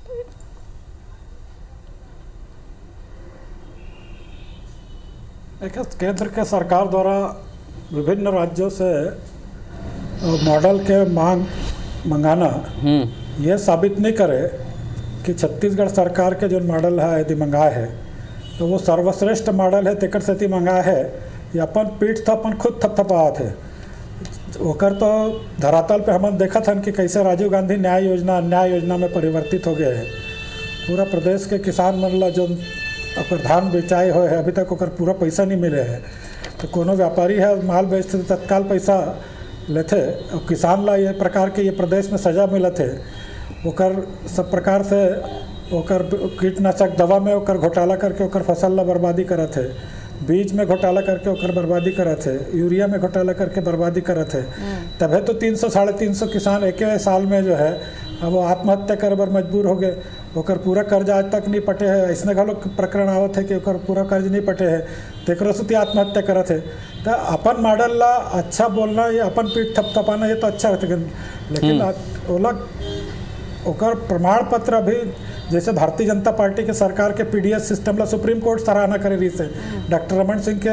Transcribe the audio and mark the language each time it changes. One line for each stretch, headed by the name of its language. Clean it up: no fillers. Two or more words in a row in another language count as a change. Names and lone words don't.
Chhattisgarhi: केंद्र के सरकार द्वारा विभिन्न राज्यों से मॉडल के मंगाना ये साबित नहीं करे कि छत्तीसगढ़ सरकार के जो मॉडल है यदि मंगाए है तो वो सर्वश्रेष्ठ मॉडल है, तेकर से मंगाए है या अपन पीठ था अपन खुद थपथपावत है। ओकर तो धरातल पे हम देखा था कि कैसे राजीव गांधी न्याय योजना अन्याय योजना में परिवर्तित हो गए है। पूरा प्रदेश के किसान मन ला जो ओकर धान बेचाए हुए है, अभी तक ओकर पूरा पैसा नहीं मिले है। तो कोनो व्यापारी है माल बेचते तो तत्काल पैसा लेते और किसान ला ये प्रकार के ये प्रदेश में सजा मिलत है। ओकर सब प्रकार से ओकर कीटनाशक दवा में ओकर घोटाला करके ओकर फसल ला बर्बादी करत है, बीज में घोटाला करके ओकर बर्बादी करत है, यूरिया में घोटाला करके बर्बादी करत है। तभी तो 300-350 किसान एक साल में जो है अब वो आत्महत्या करे बर मजबूर हो गए। ओकर पूरा कर्ज आज तक नहीं पटे है, ऐसने घलो प्रकरण आवत है कि ओकर पूरा कर्ज नहीं पटे है, तेकरो से आत्महत्या करत है। तो अपन मॉडल ला अच्छा बोलना, ये अपन पीठ थपथपाना ये तो अच्छा रहता, लेकिन ओला ओकर प्रमाण पत्र अभी जैसे भारतीय जनता पार्टी के सरकार के पीडीएस सिस्टम ला सुप्रीम कोर्ट सराहना करे रही से, डॉक्टर रमन सिंह के